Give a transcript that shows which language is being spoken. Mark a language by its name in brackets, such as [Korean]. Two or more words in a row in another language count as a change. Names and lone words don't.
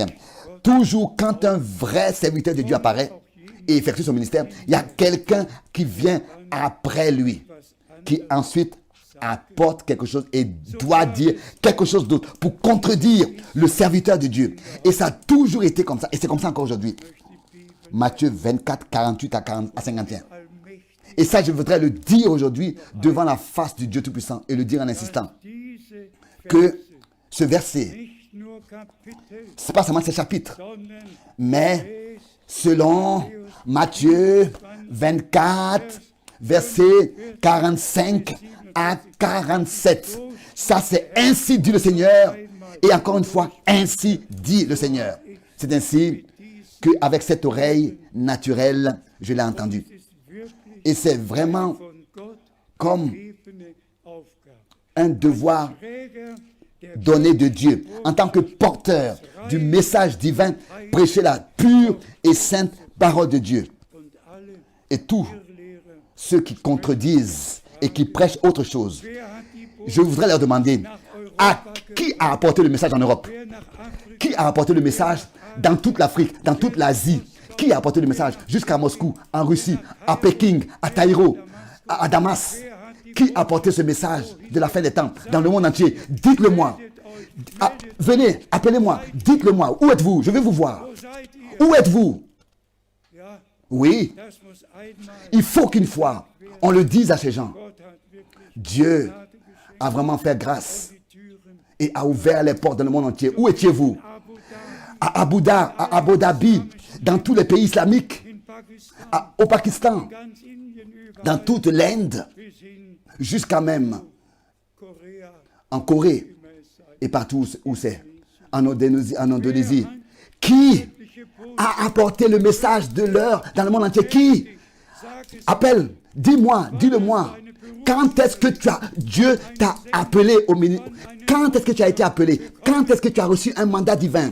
[French] Toujours quand un vrai serviteur de Dieu apparaît et effectue son ministère, il y a quelqu'un qui vient après lui, qui ensuite apporte quelque chose et doit dire quelque chose d'autre pour contredire le serviteur de Dieu. Et ça a toujours été comme ça, et c'est comme ça encore aujourd'hui. Matthieu 24, 48 à 51. [German] allmächtig [French] Et ça, je voudrais le dire aujourd'hui devant la face du Dieu Tout-Puissant et le dire en insistant. [German] diese [French] que ce verset, [German] nicht nur Kapitel, [French] c'est pas seulement ces chapitres, [German] sondern [French] mais selon Matthieu 24, versets 45 à 47. Ça, c'est ainsi dit le Seigneur. Et encore une fois, ainsi dit le Seigneur. C'est ainsi qu'avec cette oreille naturelle, je l'ai entendu. [German] ist wirklich [French] Et c'est vraiment [German] von Gott [French] comme [German] gegebene Aufgabe. [French] un devoir [German] Träger der [French] donné de Dieu. En tant que porteur du message divin, prêcher la pure et sainte parole de Dieu. [German] und alle [French] Et tous [German] Irrlehrer, [French] ceux qui contredisent et qui prêchent autre chose, [German] wer hat die Botschaft [French] je voudrais leur demander à qui a apporté le message en Europe? [German] wer nach Afrika, [French] Qui a apporté le message dans toute l'Afrique, dans toute l'Asie? Qui a apporté le message jusqu'à Moscou, en Russie, à Pékin, à Taïro, à Damas? Qui a apporté ce message de la fin des temps dans le monde entier? Dites-le-moi. Ah, venez, appelez-moi. Dites-le-moi. Où êtes-vous? Je vais vous voir. [German] wo seid ihr? [French] Où êtes-vous? [German] Ja, [French] Oui, [German] das muss einmal, [French] il faut qu'une fois, on le dise à ces gens. [German] Gott hat wirklich [French] Dieu [German] Gnade geschenkt, [French] a vraiment fait grâce [German] die Türen [French] et a ouvert les portes dans le monde entier. Où étiez-vous? Abu Dhabi, À Abu Dhabi, dans tous les pays islamiques, [German] in Pakistan, [French] au Pakistan, [German] ganz Indien, überall [French] dans toute l'Inde, [German] bis hin [French] jusqu'à même [German] Korea, [French] en Corée [German] immer es sei. [French] et partout où c'est, en Indonésie. Qui a apporté le message de l'heure dans le monde entier? Qui? [German] Sag es, [French] Appelle, dis-moi, dis-le-moi. Quand est-ce que Dieu t'a appelé au ministère? Quand est-ce que tu as été appelé? Quand est-ce que tu as reçu un mandat divin?